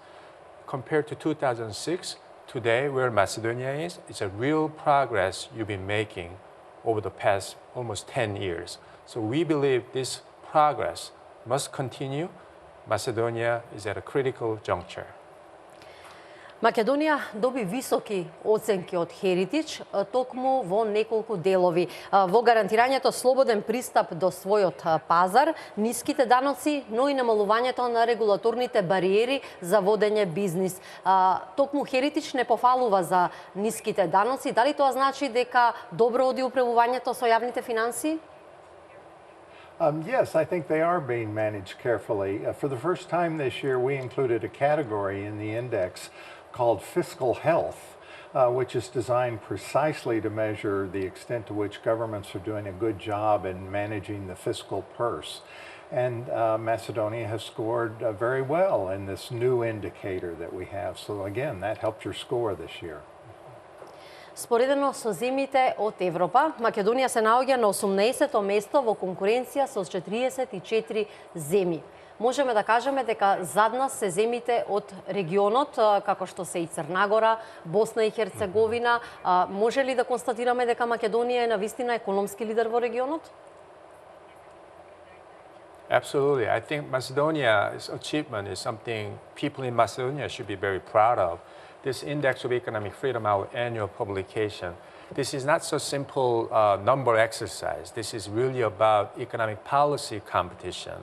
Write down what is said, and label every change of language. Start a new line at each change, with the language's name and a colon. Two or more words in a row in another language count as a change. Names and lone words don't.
English: Compared to 2006, today where Macedonia is, it's a real progress you've been making over the past almost 10 years. So we believe this progress must continue. Macedonia is at a critical juncture.
Macedonian: Македонија доби високи оценки од Heritage, токму во неколку делови. Во гарантирањето слободен пристап до својот пазар, ниските даноци, но и намалувањето на регулаторните бариери за водење бизнис. Токму Heritage не пофалува за ниските даноци. Дали тоа значи дека добро оди управувањето со јавните финансии?
English: Yes, I think they are being managed carefully. For the first time this year, we included a category in the index called fiscal health, which is designed precisely to measure the extent to which governments are doing a good job in managing the fiscal purse. And Macedonia has scored very well in this new indicator that we have. So again, that helped your score this year.
Macedonian: Споредено со земјите од Европа, Македонија се наоѓа на 18-то место во конкуренција со 44 земји. Можеме да кажеме дека зад нас се земјите од регионот, како што се и Црна Гора, Босна и Херцеговина. Може ли да констатираме дека Македонија е навистина економски лидер во регионот?
English: Absolutely. I think Macedonia's achievement is something people in Macedonia should be very proud of. This Index of Economic Freedom, our annual publication, this is not so simple number exercise. This is really about economic policy competition.